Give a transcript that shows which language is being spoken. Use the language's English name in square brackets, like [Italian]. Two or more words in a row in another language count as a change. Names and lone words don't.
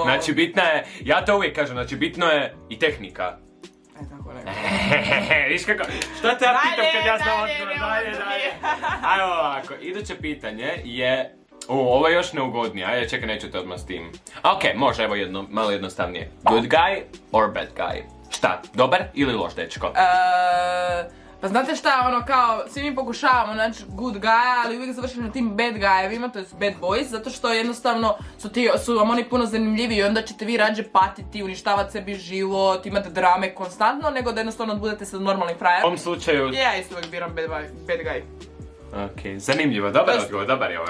[Croatian] Znači bitna je, ja to uvijek kažem, znači bitno je i tehnika. Tako ne. Viš kako, šta te ja pitam kad ja znam odgovor? Dalje. Ajmo ovako, iduće pitanje je... ovo je još neugodnije, ajde čekaj, neću te odmah s tim. Ok, može, evo malo jednostavnije. [English] Good guy or bad guy? [Croatian] Šta, dobar ili loš dečko? Pa znate šta, kao, svi mi pokušavamo naći [English] good guy, [Croatian] ali uvijek završimo na tim [English] bad guyevima, [Croatian] to je [English] bad boys, [Croatian] zato što jednostavno su vam oni puno zanimljiviji i onda ćete vi rađe patiti, uništavati sebi život, imati drame konstantno, nego da jednostavno budete sad normalni frajer. U ovom slučaju... Ja isto uvijek biram [English] bad guy. [Croatian] Ok, zanimljivo, dobar odgovor, dobar je ovaj.